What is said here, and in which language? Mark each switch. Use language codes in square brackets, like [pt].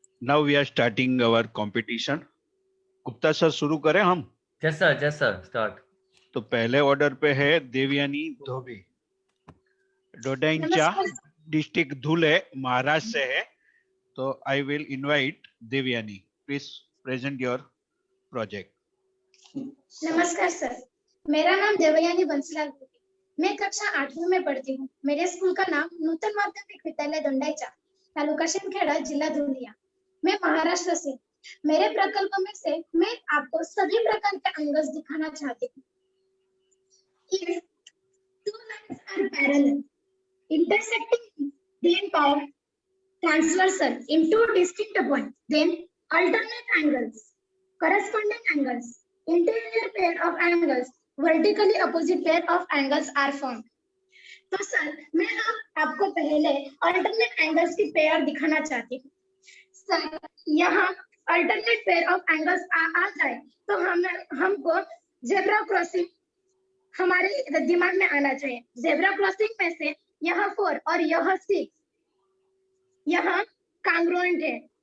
[en] Now we are starting our competition. [hi] Gupta sir शुरू करें हम? [en] Yes sir, start. [hi] तो पहले ऑर्डर पे है देवयानी धोबी, डोडाइंचा डिस्ट्रिक्ट धुले महाराष्ट्र से है। [en] तो I will invite Devyani, please present your project. [hi] नमस्कार सर, मेरा नाम देवयानी बंसीलाल है। मैं कक्षा 8वीं में पढ़ती हूँ। मेरे स्कूल का नाम नूतन माध्यमिक विद्यालय दोंडाईचा। तालुका शेमखेड़ा, जिला धुलिया। मैं महाराष्ट्र से। मेरे प्रकल्प में से मैं आपको सभी प्रकार के एंगल्स दिखाना चाहती हूँ। [en] If two lines are parallel, intersecting, then by transversal in two distinct points, then alternate angles, corresponding angles, interior pair of angles, vertically opposite pair of angles are formed. [hi] तो सर मैं आपको पहले alternate angles की pair दिखाना चाहती हूँ। Sir यहाँ alternate pair of angles आ जाए तो हमको जेब्रा क्रॉसिंग हमारे दिमाग में आना चाहिए। जेब्रा क्रॉसिंग में से यह 4 और यह 6 यहाँ कांग्रुएंट है।